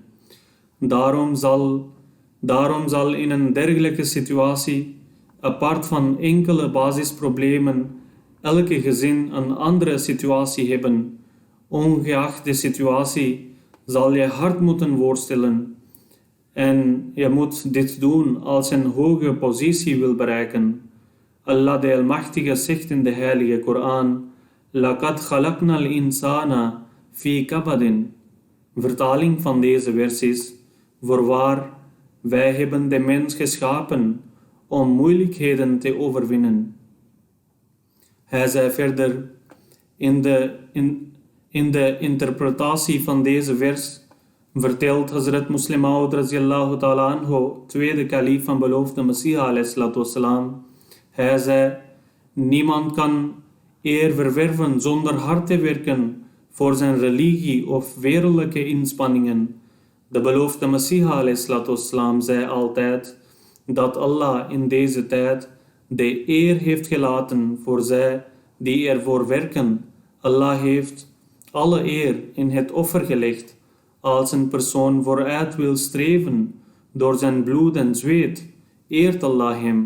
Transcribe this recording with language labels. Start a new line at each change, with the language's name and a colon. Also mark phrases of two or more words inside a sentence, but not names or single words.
Dutch: Daarom zal in een dergelijke situatie, apart van enkele basisproblemen, elke gezin een andere situatie hebben. Ongeacht de situatie zal je hard moeten voorstellen. En je moet dit doen als je een hoge positie wil bereiken. Allah de Almachtige zegt in de heilige Koran,
Arabic: لَقَدْ خَلَقْنَا الْإِنسَانَ فِي كَبَدٍ.
Dutch: Vertaling van deze vers is, voorwaar, wij hebben de mens geschapen om moeilijkheden te overwinnen. Hij zei verder, in de interpretatie van deze vers vertelt Hazrat Muslim Maud
Arabic: رضي الله تعالى عنه,
Dutch: tweede kalif van beloofde Messiah
Arabic: عليه الصلاة والسلام.
Dutch: Hij zei, niemand kan eer verwerven zonder hard te werken voor zijn religie of wereldlijke inspanningen. De beloofde Messiah
Arabic: عليه الصلاة والسلام
Dutch: zei altijd dat Allah in deze tijd de eer heeft gelaten voor zij die ervoor werken. Allah heeft alle eer in het offer gelegd. Als een persoon vooruit wil streven door zijn bloed en zweet, eert Allah hem.